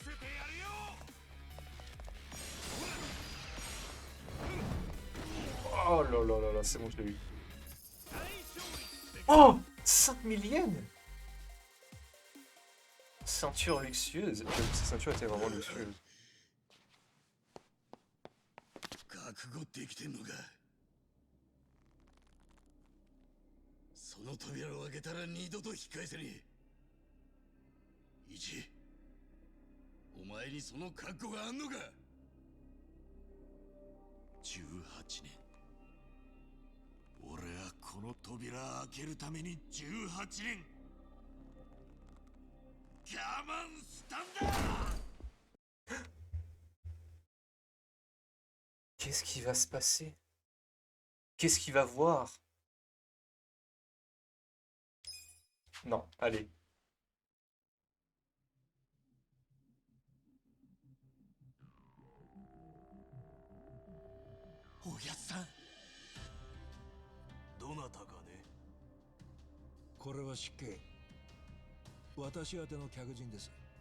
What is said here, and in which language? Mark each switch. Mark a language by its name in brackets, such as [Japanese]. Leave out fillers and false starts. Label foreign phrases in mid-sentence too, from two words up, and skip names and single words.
[French] Oh là là là là, c'est bon, je l'ai eu. Oh, 5 000 yens. Ceinture luxueuse. J'avoue que ces ceintures étaient vraiment luxueuses. [Japanese] 覚悟できてんのか。その扉を開けたら二度と引き返せねえ。イチ、お前にその覚悟があんのか。18年。俺はこの扉開けるために18年我慢したんだ。 [French] Qu'est-ce qui va se passer? Qu'est-ce qu'il va voir? Non, allez. [Japanese] おやっさん。どなたかね。これは失敬。私宛ての客人です。